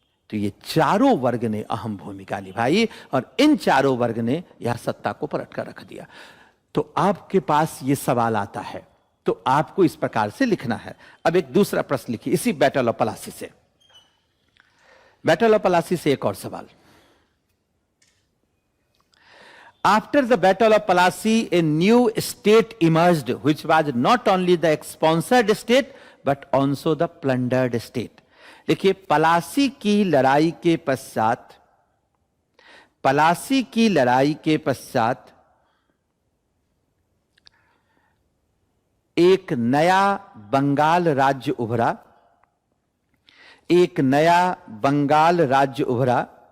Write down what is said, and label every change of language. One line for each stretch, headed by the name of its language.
Hindi: तो ये चारों वर्ग ने अहम भूमिका निभाई और इन चारों वर्ग ने यह सत्ता को पलट कर रख दिया। तो आपके पास ये सवाल आता है, तो आपको इस प्रकार से लिखना है। अब एक दूसरा प्रश्न लिखिए इसी बैटल ऑफ पलासी से। बैटल ऑफ पलासी से एक और सवाल।
English: After the Battle of Plassey, a new state emerged, which was not only the sponsored state, but also the plundered state.
Hindi: देखिए, पलासी की लड़ाई के पश्चात, पलासी की लड़ाई के पश्चात एक नया बंगाल राज्य उभरा, एक नया बंगाल राज्य उभरा